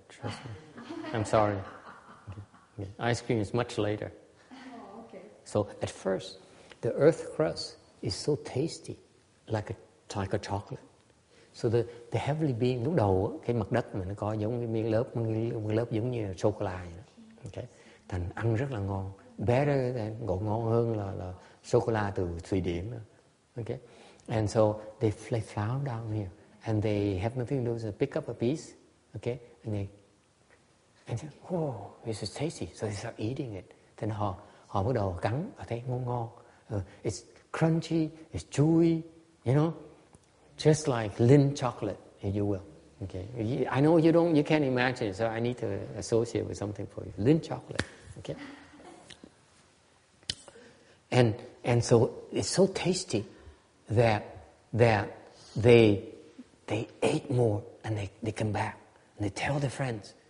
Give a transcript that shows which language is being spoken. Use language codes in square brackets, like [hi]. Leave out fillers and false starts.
[en] Trust me. I'm sorry. Okay. Ice cream is much later. Oh, okay. So at first, the earth crust is so tasty, like a chocolate. So the heavenly being, [vi] lúc đầu cái mặt đất mình nó có giống cái miếng lớp giống như sô-cô-la vậy đó. Okay. Thành ăn rất là ngon, [en] better than, [vi] còn ngon hơn là sô-cô-la từ Thụy Điển. [en] Okay. And so they flound down here, and they have nothing to do but pick up a piece, okay, and say, oh, this is tasty. So they start eating it. [vi] Then họ bắt đầu cắn, họ thấy ngon. [en] It's crunchy, it's chewy, you know, just like Lindt chocolate, if you will. Okay, I know you can't imagine, so I need to associate with something for you. Lindt chocolate, okay. And so it's so tasty that they ate more, and they come back and they tell their friends.